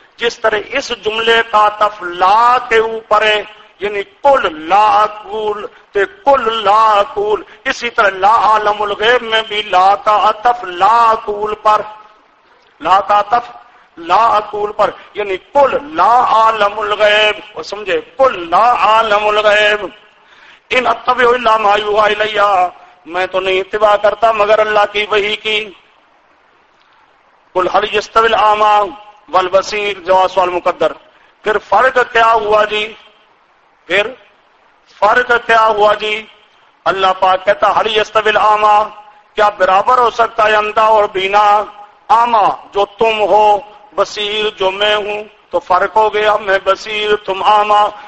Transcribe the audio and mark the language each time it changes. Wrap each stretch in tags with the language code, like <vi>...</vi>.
<ur>جس طرح اس جملے کا تف لا کے اوپر ہے، یعنی کل لا اقول تے کل لا اقول، اسی طرح لا عالم الغیب میں بھی لا کا تف لا اقول پر، لا کا تف لا اقول پر، یعنی</ur> <ar>کل لا عالم الغیب،</ar> <ur>سمجھے، کل لا عالم الغیب.</ur> <ar>ان اتبع الا ما یوحى الی،</ar> <ur>میں تو نہیں اتباع کرتا مگر اللہ کی وحی کی.</ur> <ar>قل هل يستوي الاعمى والبصير،</ar> <ur>جواب سوال مقدر. پھر فرق کیا ہوا جی، پھر فرق کیا ہوا جی؟ اللہ پاک کہتا</ur> <ar>هل يستوي الاعمى،</ar> <ur>کیا برابر ہو سکتا ہے اندھا اور بینا؟ اعمى جو تم ہو، بصیر جو میں ہوں، تو فرق ہو گیا، میں بصیر تم اعمى.</ur>